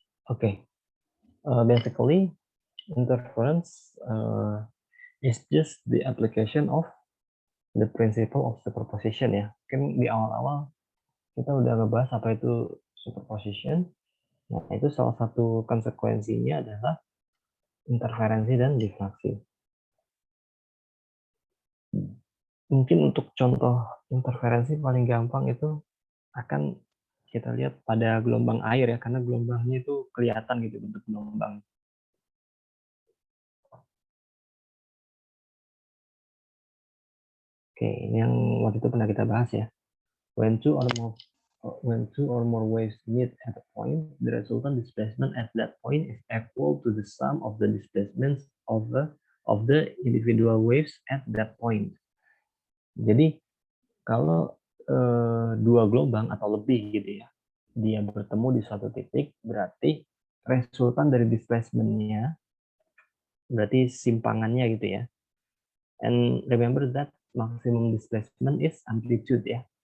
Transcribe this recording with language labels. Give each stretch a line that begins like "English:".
English: Oke, basically interference is just the application of the principle of superposition ya.
Indonesian: Mungkin di awal-awal kita udah ngebahas apa itu superposition. Nah, itu salah satu konsekuensinya adalah interferensi dan diffraksi. Mungkin untuk contoh interferensi paling gampang itu akan kita lihat pada gelombang air ya, karena gelombangnya itu kelihatan gitu bentuk gelombang. Oke, ini yang waktu itu pernah kita bahas ya.
English: When two or more waves meet at a point, the resultant displacement at that point is equal to the sum of the displacements of the individual waves at that point.
Indonesian: Jadi kalau dua gelombang atau lebih gitu ya, dia bertemu di suatu titik, berarti resultan dari displacement-nya, berarti simpangannya gitu ya.
English: And remember that maximum displacement is amplitude ya.